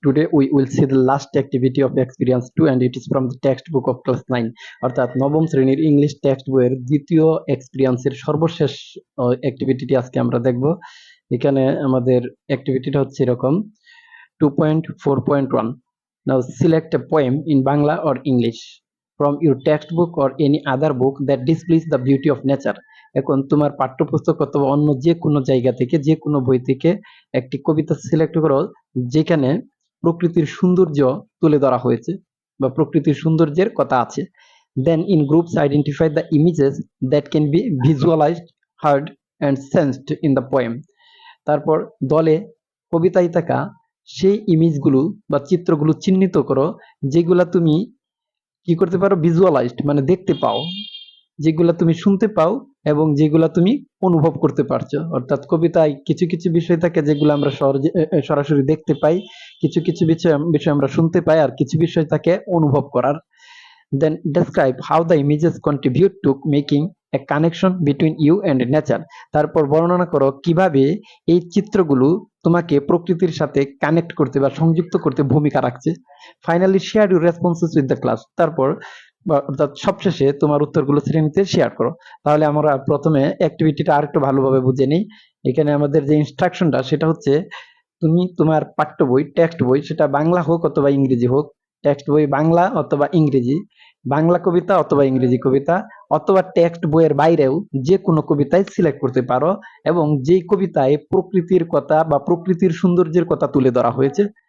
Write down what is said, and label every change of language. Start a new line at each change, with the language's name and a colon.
English: Today we will see the last activity of experience 2 and it is from the textbook of class 9
Bangla: অর্থাৎ নবম শ্রেণীর English text বইয়ের দ্বিতীয় এক্সপিরিয়েন্সের সর্বশেষ অ্যাক্টিভিটিটি আজকে আমরা দেখব। এখানে আমাদের অ্যাক্টিভিটিটা হচ্ছে এরকম 2.4.1.
English: Now select a poem in Bangla or English from your textbook or any other book that displays the beauty of nature.
Bangla: এখন তোমার পাঠ্যপুস্তক অথবা অন্য যে কোনো জায়গা থেকে যে কোনো বই থেকে একটি কবিতা সিলেক্ট করো যেখানে প্রকৃতির সৌন্দর্য তুলে ধরা হয়েছে বা প্রকৃতির সৌন্দর্যের কথা আছে।
English: Then in groups identify the images that can be visualized, heard and sensed in the poem.
Bangla: তারপর দলে কবিতায় থাকা সেই ইমেজগুলো বা চিত্রগুলো চিহ্নিত করো যেগুলা তুমি কি করতে পারো, ভিজুয়ালাইজড মানে দেখতে পাও, যেগুলা তুমি শুনতে পাও এবং যেগুলা তুমি অনুভব করতে পারছো। অর্থাৎ কবিতায় কিছু কিছু বিষয় থাকে যেগুলো আমরা সরাসরি দেখতে পাই, কিছু কিছু বিষয় আমরা শুনতে পাই, আর কিছু বিষয় থাকে অনুভব করার।
English: Then describe how the images contribute to making a connection between you and nature.
Bangla: তারপর বর্ণনা করো কিভাবে এই চিত্রগুলো তোমাকে প্রকৃতির সাথে কানেক্ট করতে বা সংযুক্ত করতে ভূমিকা রাখছে।
English: Finally share your responses with the class.
Bangla: তারপর অর্থাৎ সবশেষে তোমার উত্তরগুলো শ্রেণীতে শেয়ার করো। তাহলে আমরা প্রথমে অ্যাক্টিভিটিটা আরেকটু ভালোভাবে বুঝে নিই। এখানে আমাদের যে ইনস্ট্রাকশনটা সেটা হচ্ছে তুমি তোমার পাঠ্য বই, টেক্সট বই, সেটা বাংলা হোক অথবা ইংরেজি হোক, টেক্সট বই বাংলা অথবা ইংরেজি, বাংলা কবিতা অথবা ইংরেজি কবিতা অথবা টেক্সট বইয়ের বাইরেও যে কোনো কবিতায় সিলেক্ট করতে পারো এবং যেই কবিতায় প্রকৃতির কথা বা প্রকৃতির সৌন্দর্যের কথা তুলে ধরা হয়েছে।